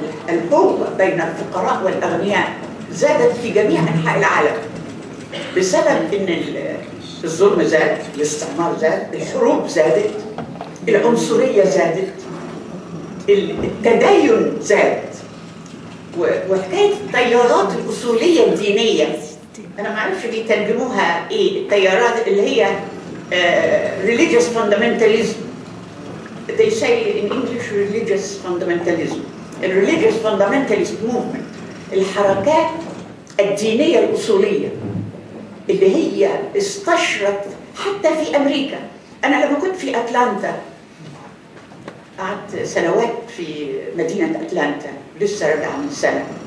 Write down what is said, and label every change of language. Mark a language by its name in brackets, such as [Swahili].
[Arabic] الهوة بين الفقراء والأغنياء زادت في جميع أنحاء العالم بسبب إن الظلم زاد، الاستعمار زاد، الحروب زادت، العنصرية زادت، التدين زاد، وحكاية التيارات الأصولية الدينية أنا ما أعرفش بيترجموها إيه، التيارات اللي هي [English] religious fundamentalism. They say in English religious fundamentalism. religious fundamentalist movement، [Arabic] الحركات الدينية الأصولية اللي هي استشرت حتى في أمريكا. أنا لما كنت في أتلانتا قعدت سنوات في مدينة أتلانتا، لسه راجعة من سنة.